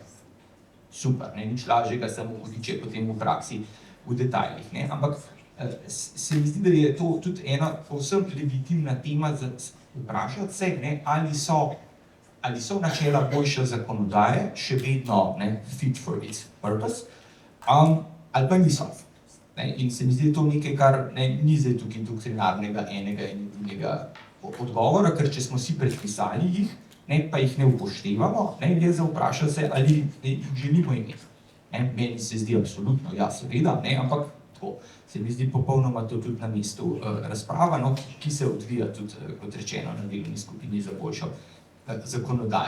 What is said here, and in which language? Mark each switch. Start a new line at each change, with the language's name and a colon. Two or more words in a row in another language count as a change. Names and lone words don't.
Slovenian: Super, nič lažjega, samo hudiče potem v praksi, v detajlih. Ampak se mi zdi, da je to tudi ena povsem legitimna tema za vprašati se, ali so načela boljše zakonodaje še vedno
English: fit for its purpose,
Slovenian: ali pa niso. In se mi zdi to nekaj, kar ni zdaj tukaj doktrinarnega enega in drugega odgovora, ker če smo si predpisali jih, pa jih ne upoštevamo, je za vprašati se, ali jih želimo imeti. Meni se zdi absolutno, ja, seveda, ampak tako se mi zdi popolnoma to tudi na mestu razprava, ki se odvija tudi, kot rečeno, na delovni skupini za boljšo zakonodajo.